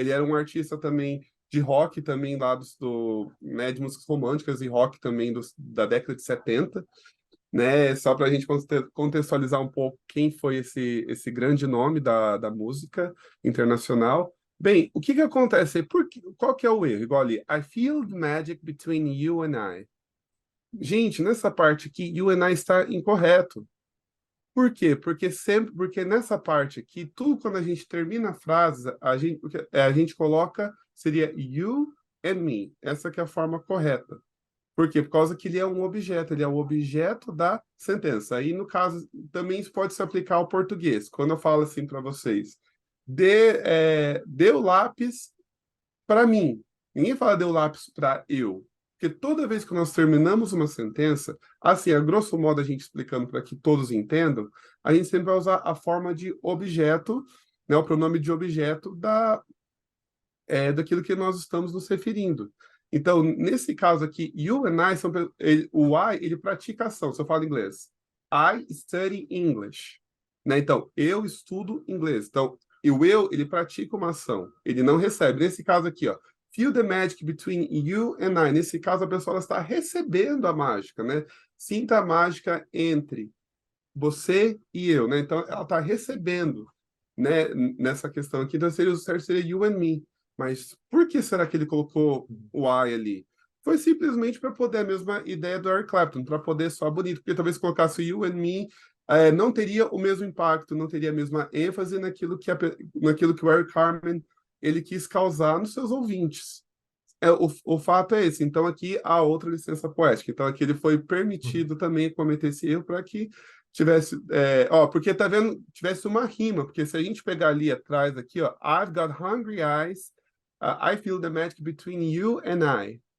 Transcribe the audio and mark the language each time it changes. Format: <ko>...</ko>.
<pt>Ele era um artista também de rock também lá né, de músicas românticas e rock também da década de 70, né? Só para a gente contextualizar um pouco quem foi esse grande nome da música internacional. Bem, o que que acontece? Qual que é o erro? Igual ali,</pt> <en>I feel the magic between you and I.</en> <pt>Gente, nessa parte aqui,</pt> <en>you and I</en> <pt>está incorreto. Por quê? Porque nessa parte aqui, tudo quando a gente termina a frase, a gente coloca, seria</pt> <en>you and me.</en> <pt>Essa que é a forma correta. Por quê? Por causa que ele é o objeto da sentença. Aí, no caso, também isso pode se aplicar ao português. Quando eu falo assim para vocês, dê o lápis para mim. Ninguém fala dê o lápis para eu. Porque toda vez que nós terminamos uma sentença, assim, a grosso modo a gente explicando para que todos entendam, a gente sempre vai usar a forma de objeto, né, o pronome de objeto daquilo que nós estamos nos referindo. Então, nesse caso aqui,</pt> <en>you and I,</en> <pt>o I, ele pratica ação. Se eu falo inglês,</pt> <en>I study English.</en> <pt>Né? Então, eu estudo inglês. Então, e o eu, ele pratica uma ação. Ele não recebe. Nesse caso aqui, ó,</pt> <en>feel the magic between you and I.</en> <pt>Nesse caso, a pessoa ela está recebendo a mágica, né? Sinta a mágica entre você e eu, né? Então, ela está recebendo, né, nessa questão aqui. Então, o certo seria</pt> <en>you and me.</en> <pt>Mas por que será que ele colocou o I ali? Foi simplesmente para poder a mesma ideia do Eric Clapton, para poder soar bonito, porque talvez colocasse</pt> <en>you and me,</en> <pt>não teria o mesmo impacto, não teria a mesma ênfase naquilo que o Eric Carmen ele quis causar nos seus ouvintes. O fato é esse. Então, aqui há outra licença poética. Então, aqui ele foi permitido também cometer esse erro para que tivesse. Porque tá vendo? Tivesse uma rima. Porque se a gente pegar ali atrás, aqui, ó,</pt> <en>I've got hungry eyes, I feel the magic between you and I.</en>